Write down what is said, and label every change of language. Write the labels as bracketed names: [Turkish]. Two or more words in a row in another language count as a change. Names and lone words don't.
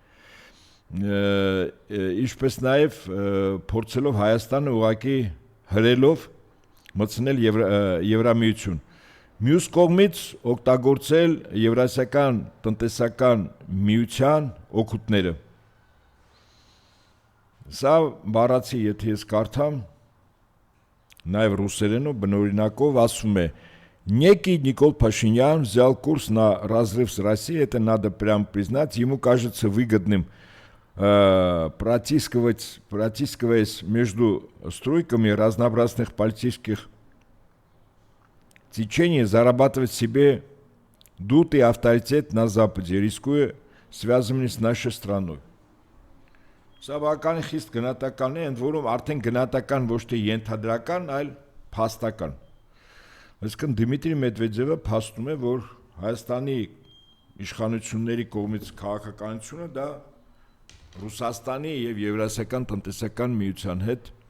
[Armenian] ինչպես նաեւ փորձելով Հայաստանը ուղղակի հրելով մտցնել Եվրամիություն։ Մյուս կողմից օգտագործել Եվրասիական տնտեսական միության օգուտները։ Սա բառացի, եթե ես կարդամ, նաև ռուսերենով բնօրինակով ասում է. [Russian] Некий Никол Пашинян взял курс на разрыв с Россией, это надо прямо признать, ему кажется выгодным протискиваясь между струйками разнообразных политических течений, зарабатывать себе дутый авторитет на Западе, рискуя связанными с нашей страной. [Armenian] Սա բավական խիստ գնահատական է, ընդ որում արդեն գնահատական ոչ թե ենթադրական, այլ փաստական։ Այսինքն Դմիտրի Մեդվեդևը փաստում է, որ Հայաստանի իշխանությունների կողմից քաղաքականությունը դա Ռուսաստանի եւ Եվրասիական տնտեսական միության հետ